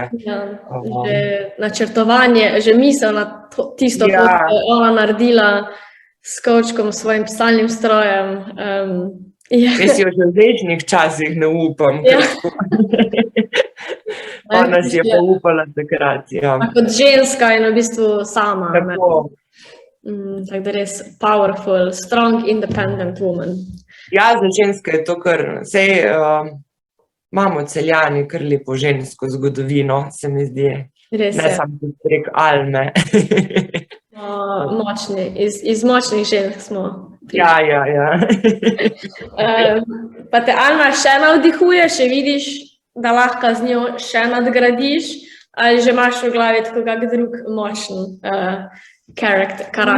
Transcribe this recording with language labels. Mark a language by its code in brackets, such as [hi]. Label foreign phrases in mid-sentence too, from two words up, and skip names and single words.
[sl] Ja, že načrtovanje, že misel na tisto, kot je ona naredila s kovčkom, svojim pisalnim strojem. Jaz si jo že v zdajšnjih časih ne upam. Ona si je pa upala takrat, ja. Kot ženska in v bistvu sama. Tako. Tako da res [en] powerful, strong, independent woman. [sl] Ja, za ženske je to kar, saj imamo Celjani kar lepo žensko zgodovino, se mi zdi. Res je. Ne samo tudi prek Alme. Močni, iz močnih žensk smo. Ja. Pa te Alma še navdihuje, še vidiš, da lahko z njo še nadgradiš, ali že imaš v glavi tako kak drug močen karakter.